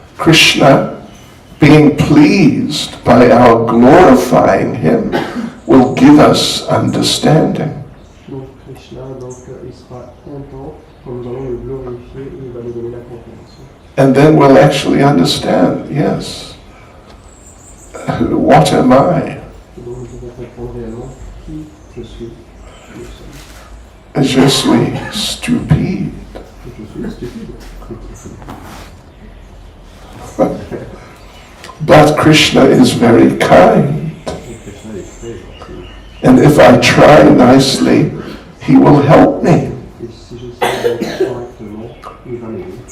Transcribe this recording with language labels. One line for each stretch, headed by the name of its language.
English: Krishna, being pleased by our glorifying him, will give us understanding.
French: Donc Krishna, il sera content quand nous allons le glorifier et il va nous donner la compréhension.
English: And then we'll actually understand, yes, what am I?
French: Et donc nous pouvons comprendre réellement qui je suis, nous sommes. Je suis stupide. Je suis stupide.
English: But Krishna is very kind.
French: Et Krishna est très gentil.
English: And if I try nicely, he will help me.
French: Et si j'essaie de correctement, il va m'aider.